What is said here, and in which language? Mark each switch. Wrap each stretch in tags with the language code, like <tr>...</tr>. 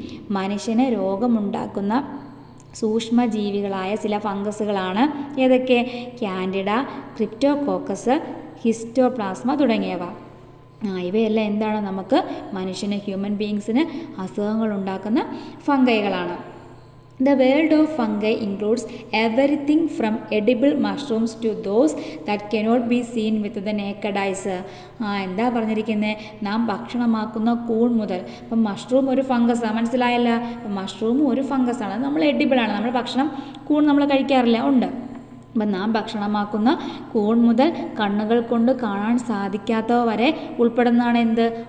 <ml>മനുഷ്യന് രോഗമുണ്ടാക്കുന്ന സൂക്ഷ്മജീവികളായ ചില ഫംഗസുകളാണ് ഏതൊക്കെ? കാൻഡിഡ, ക്രിപ്റ്റോകോക്കസ്, ഹിസ്റ്റോപ്ലാസ്മ തുടങ്ങിയവ. ഇവയെല്ലാം എന്താണ്? നമുക്ക് മനുഷ്യന്, ഹ്യൂമൻ ബീയിങ്സിന് അസുഖങ്ങൾ ഉണ്ടാക്കുന്ന ഫംഗൈകളാണ്.</ml> <en>The world of fungi includes everything from edible mushrooms to those that cannot be seen with the naked eyes.</en> <ml>എന്താ പറഞ്ഞിരിക്കുന്നത്? നാം ഭക്ഷണമാക്കുന്ന കൂൺ മുതൽ, അപ്പം മഷ്റൂം ഒരു ഫംഗസാണ്, മനസ്സിലായല്ലോ. അപ്പം മഷ്റൂമും ഒരു ഫംഗസാണ്. നമ്മൾ എഡിബിളാണ്. നമ്മൾ ഭക്ഷണം കൂൺ നമ്മൾ കഴിക്കാറില്ല, ഉണ്ട്. അപ്പം നാം ഭക്ഷണമാക്കുന്ന കൂൺ മുതൽ കണ്ണുകൾ കൊണ്ട് കാണാൻ സാധിക്കാത്തവ വരെ ഉൾപ്പെടുന്നതാണ് എന്ത്?</ml>